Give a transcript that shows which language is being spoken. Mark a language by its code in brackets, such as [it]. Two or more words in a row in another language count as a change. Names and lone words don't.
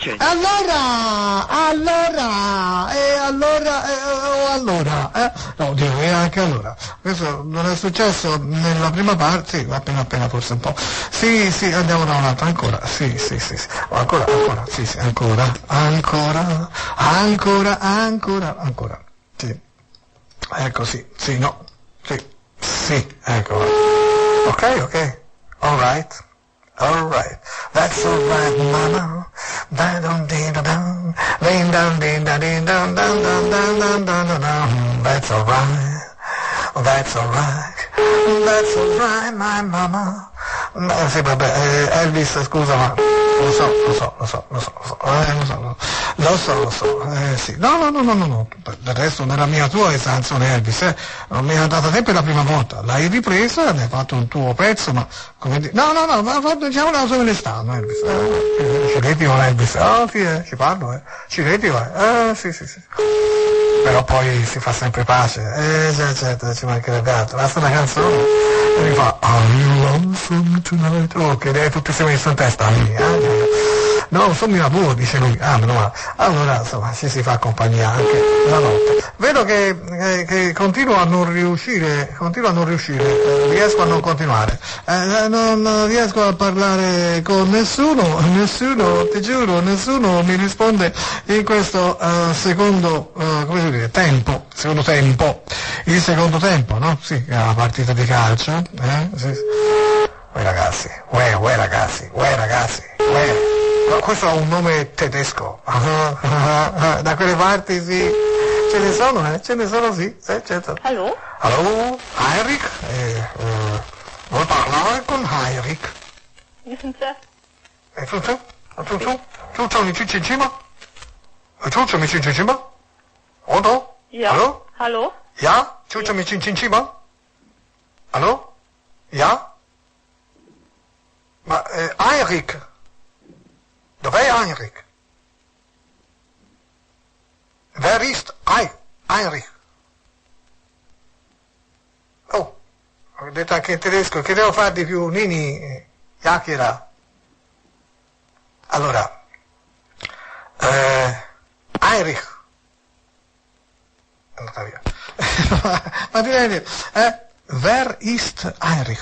[it] No, dico, anche allora, questo non è successo nella prima parte, sì, appena forse un po', sì, andiamo da un'altra, ancora, sì, ancora, sì, ancora, sì, ecco, sì, ecco, [en] ok, alright, that's alright, mama, that's alright, my mama. [it] Sì, vabbè, Elvis, scusa, ma lo so, sì. No, del resto nella mia tua canzone Elvis, non mi è andata te per la prima volta, l'hai ripresa, ne hai fatto un tuo pezzo, ma come dire, no, ma diciamo una cosa me ne stanno, Elvis, ci reti con Elvis, sì, ci parlo, ci reti, sì. Però poi si fa sempre pace, certo, ci mancherebbe altro, basta una canzone, e mi fa, [en] Are you lonesome tonight? [it] Oh, che lei tutti si è messo in testa, no, sono mio lavoro, dice lui, meno male. Allora, insomma, ci si fa compagnia anche la notte. Vedo che continuo a non riuscire, riesco a non continuare, non riesco a parlare con nessuno, ti giuro, nessuno mi risponde in questo secondo, come si dice, il secondo tempo, no? Sì, è una partita di calcio, sì. Uè ragazzi. No, questo ha un nome tedesco. Da quelle parti sì. Ce ne sono sì, certo. [de] Hallo? Hallo, Heinrich? [it] Vuoi parlare con Heinrich? [de] Wie sind Sie? [it] Ciuccio mi cicci in cima? [de] Otto? Ja. Hallo? Hallo? Ja? [it] Ciuccio mi cicci in cima? [de] Hallo? Ja? Ma Heinrich? [it] Dov'è Heinrich? [de] Wer ist Heinrich? [it] Oh, detto anche in tedesco, che devo fare di più? Nini, chiacchiera. Allora, Heinrich. È andata via. Ma direi, [de] Wer ist Heinrich?